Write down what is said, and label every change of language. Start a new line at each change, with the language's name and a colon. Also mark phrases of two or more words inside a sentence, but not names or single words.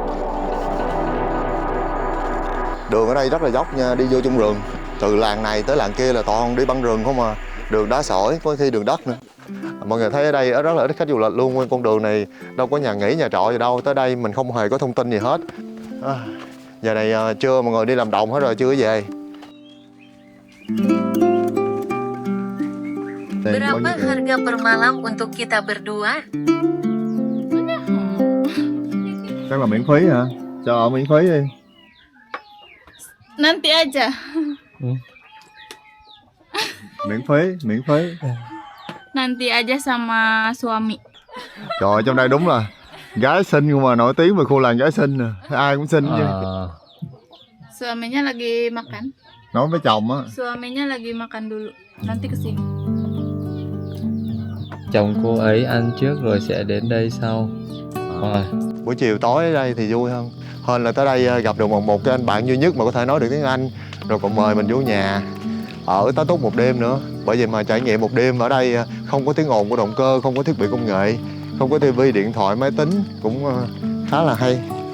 Vietnamese: Đường ở đây rất là dốc nha, đi vô trong rừng. Từ làng này tới làng kia là toàn đi băng rừng không à. Đường đá sỏi, có khi đường đất nữa. Mọi người thấy ở đây rất là ít khách du lịch luôn. Nguyên con đường này đâu có nhà nghỉ, nhà trọ gì đâu. Tới đây mình không hề có thông tin gì hết. Giờ này trưa mọi người đi làm đồng hết rồi, chưa về.
Indonesian: Berapa harga per malam untuk kita berdua?
Vietnamese: Chắc là miễn phí hả? Cho ở miễn phí đi.
Indonesian: Nanti aja.
Vietnamese: Miễn phí.
Indonesian: Nanti aja sama suami.
Vietnamese: Trời ơi, trong đây đúng là gái xinh không mà, nổi tiếng về khu làng gái xinh nè. Ai cũng xinh chứ.
Indonesian: Suaminya lagi makan.
Vietnamese: Nói với chồng á.
Indonesian: Suaminya lagi makan dulu. Nanti kesini.
Vietnamese: Chồng cô ấy ăn trước rồi sẽ đến đây sau. Buổi chiều tối ở đây thì vui hơn. Hơn là tới đây gặp được một cái anh bạn duy nhất mà có thể nói được tiếng Anh, rồi còn mời mình vô nhà ở tá túc một đêm nữa. Bởi vì mà trải nghiệm một đêm ở đây không có tiếng ồn của động cơ, không có thiết bị công nghệ, không có tivi, điện thoại, máy tính, cũng khá là hay.